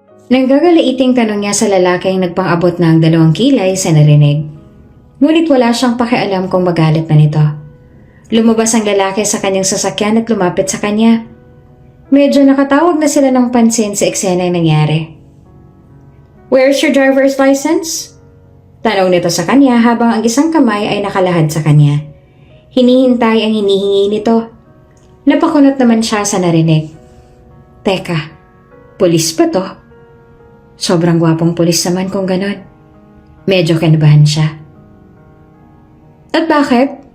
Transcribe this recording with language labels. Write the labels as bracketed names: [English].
[Filipino] Nanggagaliiting tanong niya sa lalaking nagpang-abot ng 2 kilay sa narinig. Ngunit wala siyang pakialam kung magalit na nito. Lumabas ang lalaki sa kanyang sasakyan at lumapit sa kanya. Medyo nakatawag na sila ng pansin sa eksena ng nangyari. [English] Where's your driver's license? [Filipino] Tanong nito sa kanya habang ang isang kamay ay nakalahad sa kanya. Hinihintay ang hinihingi nito. Napakunot naman siya sa narinig. Teka, pulis ba to? Sobrang gwapong pulis naman kung ganon. Medyo kinabahan siya. At bakit?